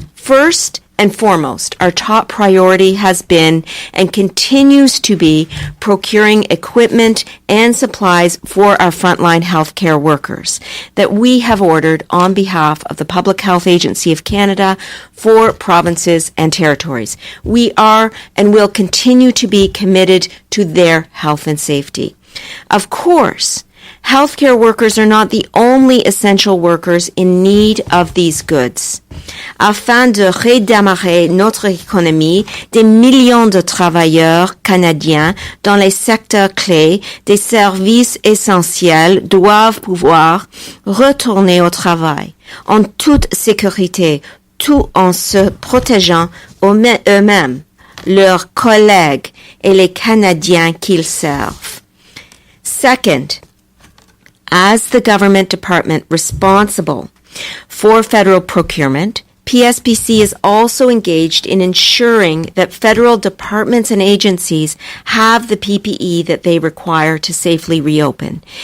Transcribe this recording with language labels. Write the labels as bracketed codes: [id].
[en] First and foremost, our top priority has been and continues to be procuring equipment and supplies for our frontline healthcare workers that we have ordered on behalf of the Public Health Agency of Canada for provinces and territories. We are and will continue to be committed to their health and safety. Of course, healthcare workers are not the only essential workers in need of these goods. [fr] Afin de redémarrer notre économie, des millions de travailleurs canadiens dans les secteurs clés des services essentiels doivent pouvoir retourner au travail en toute sécurité, tout en se protégeant eux-mêmes, leurs collègues et les Canadiens qu'ils servent. [en] Second, as the government department responsible for federal procurement, PSPC is also engaged in ensuring that federal departments and agencies have the PPE that they require to safely reopen.